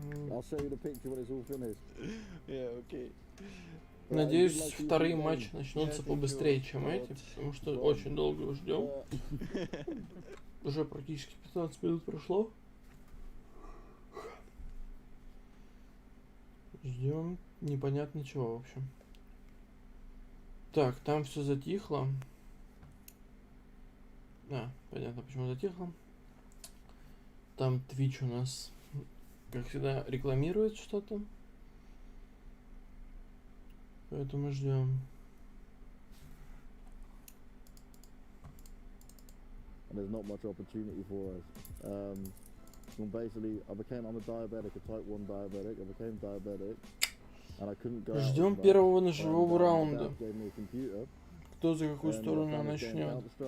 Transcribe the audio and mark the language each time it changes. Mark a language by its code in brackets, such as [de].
[en] I'll show you the picture when it's all finished. Yeah, okay. [ru] Надеюсь, вторые матчи начнутся побыстрее, чем эти, потому что очень долго ждем. Уже практически 15 минут прошло. Ждем непонятно чего, в общем. Так, там все затихло. Понятно, почему затихло. Там Twitch у нас, как всегда, рекламирует что-то. Поэтому ждем. [en] And there's not much opportunity for us. Basically, I'm a diabetic, a type 1 diabetic. I became diabetic, and I couldn't go. [ru] Ждем первого ножевого раунда. Кто за какую сторону начнет?